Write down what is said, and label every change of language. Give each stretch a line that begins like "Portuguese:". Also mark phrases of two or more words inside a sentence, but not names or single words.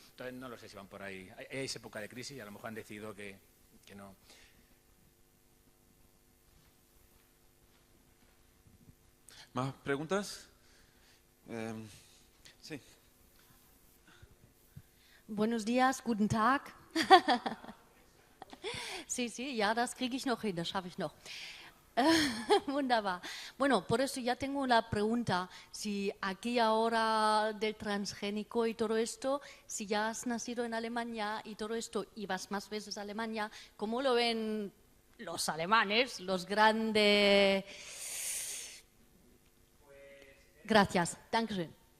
Spanish: Entonces no lo sé si van por ahí. Es época de crisis y a lo mejor han decidido que no. ¿Más preguntas? Sí. Buenos días,
German: guten Tag.
Spanish: Sí, ya,
German: das kriege ich noch hin, das schaffe ich noch. Wunderbar.
Spanish: Bueno, por eso ya tengo una pregunta. Si aquí ahora del transgénico y todo esto, si ya has nacido en Alemania y todo esto, y vas más veces a Alemania, ¿cómo lo ven los alemanes, los grandes? Gracias.
German: Dankeschön.